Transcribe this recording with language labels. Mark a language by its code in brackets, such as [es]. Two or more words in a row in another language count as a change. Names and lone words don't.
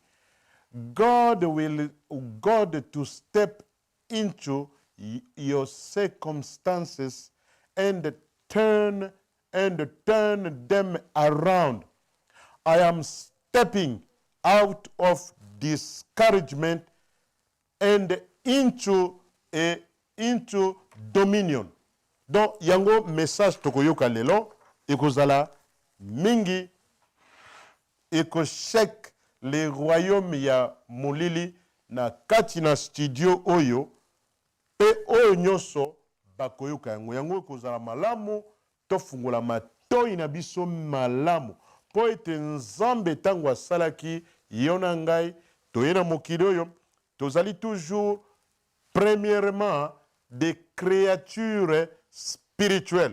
[en] God to step into your circumstances and turn them around. I am stepping out of discouragement and into dominion. [ln] Donc yango message tokoyoka lelo ekozala mingi ekoshek [fr] le royaume [ln] ya molili na kati na studio oyo pe oyo nyonso bakoyoka yango ekozala malamu tofungola matoi na biso malamu po ete nzambe ntango asalaki yo na ngai toye na mokili oyo tozali [fr] toujours premièrement des créatures spirituelles.